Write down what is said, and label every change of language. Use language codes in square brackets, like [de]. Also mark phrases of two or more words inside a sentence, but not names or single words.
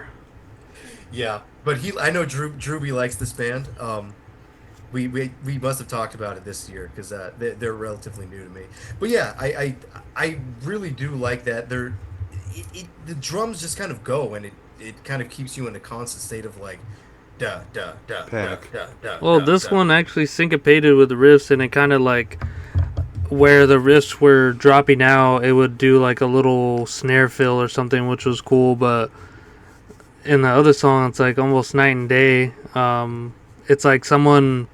[en] Yeah, but I know Drew likes this band. We must have talked about it this year because they're relatively new to me. But yeah, I really do like that. The drums just kind of go, and it kind of keeps you in a constant state of like, duh, duh, duh, Panic. duh, duh, Well, duh, this duh. one actually syncopated with the riffs, and it kind of like where the riffs were dropping out, it would do like a little snare fill or something, which was cool. But in the other song, it's like almost night and day. It's like someone.